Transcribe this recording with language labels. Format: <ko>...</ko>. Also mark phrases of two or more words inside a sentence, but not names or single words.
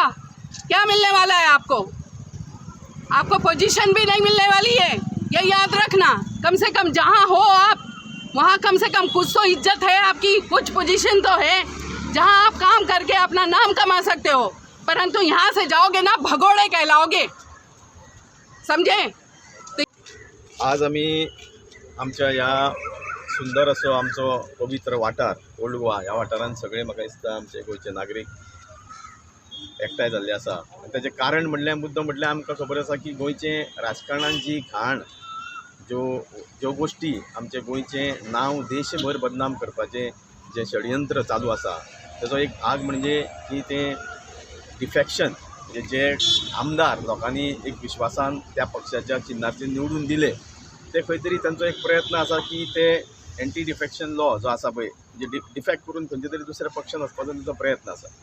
<hi>क्या मिलने वाला है आपको पोजीशन भी नहीं मिलने वाली है, ये याद रखना। कम से कम जहां हो आप वहाँ कम से कम कुछ तो इज्जत है आपकी, कुछ पोजीशन तो है जहाँ आप काम करके अपना नाम कमा सकते हो। परंतु यहाँ से जाओगे ना, भगोड़े कहलाओगे, समझे?</hi> <kok>आज आम्ही आमच्या ह्या सुंदर असो आमचो पवित्र वाठार ओल्ड गोवा, ह्या वाठारांत सगळे म्हाका दिसता आमचे गोंयचे नागरीक एकठांय जाल्ले आसा। ताचें कारण म्हणल्यार मुद्दो म्हटल्यार आमकां खबर आसा की गोंयचे राजकारणांत जी घाण ज्यो गोष्टी आमचे गोंयचें नांव देशभर बदनाम करपाचें जें षडयंत्र चालू आसा ताचो एक भाग म्हणजे की तें डिफेक्शन, म्हणजे जे आमदार लोकांनी एक विश्वासान त्या पक्षाच्या चिन्हाचेर निवडून दिले ते खंय तरी तांचो एक प्रयत्न आसा की ते</kok> <en>anti defection law</en> <kok>जो आसा पळय म्हणजे डिफेक्ट करून खंयच्या तरी दुसऱ्या पक्षान वचपाचो तांचो प्रयत्न आसा.</kok>